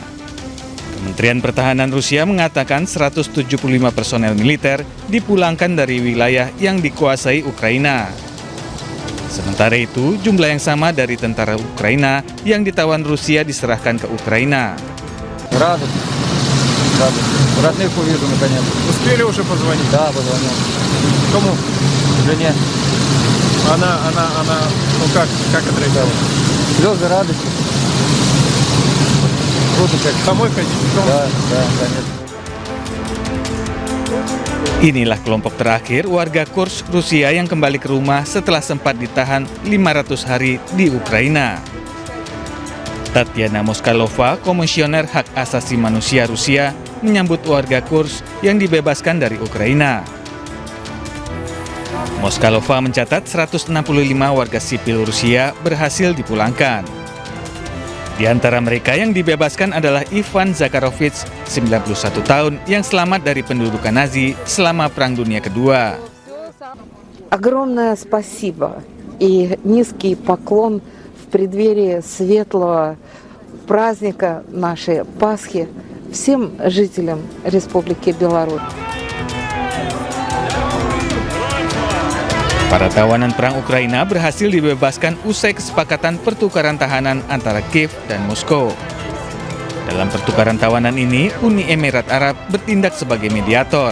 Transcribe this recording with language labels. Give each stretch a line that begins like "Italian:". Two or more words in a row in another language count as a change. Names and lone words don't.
Indonesian: Kementerian Pertahanan Rusia mengatakan 175 personel militer dipulangkan dari wilayah yang dikuasai Ukraina. Sementara itu, jumlah yang sama dari tentara Ukraina yang ditawan Rusia diserahkan ke Ukraina.
Russian: Родных увижу наконец. Успели уже позвонить? Да, позвонил. Кому? Жене. Она, ну как отреагировала? Слезы радости. Круто как. Домой ходить? Да, конечно.
Indonesian: Inilah kelompok terakhir warga Kursk, Rusia yang kembali ke rumah setelah sempat ditahan 500 hari di Ukraina. Tatiana Moskalova, Komisioner Hak Asasi Manusia Rusia, menyambut warga Kursk yang dibebaskan dari Ukraina. Moskalova mencatat 165 warga sipil Rusia berhasil dipulangkan. Di antara mereka yang dibebaskan adalah Ivan Zakharovich, 91 tahun, yang selamat dari pendudukan Nazi selama Perang Dunia Kedua.
Russian: Огромное спасибо и низкий поклон в преддверии светлого праздника нашей Пасхи всем жителям Республики Беларусь.
Indonesian: Para tawanan perang Ukraina berhasil dibebaskan usai kesepakatan pertukaran tahanan antara Kiev dan Moskow. Dalam pertukaran tawanan ini, Uni Emirat Arab bertindak sebagai mediator.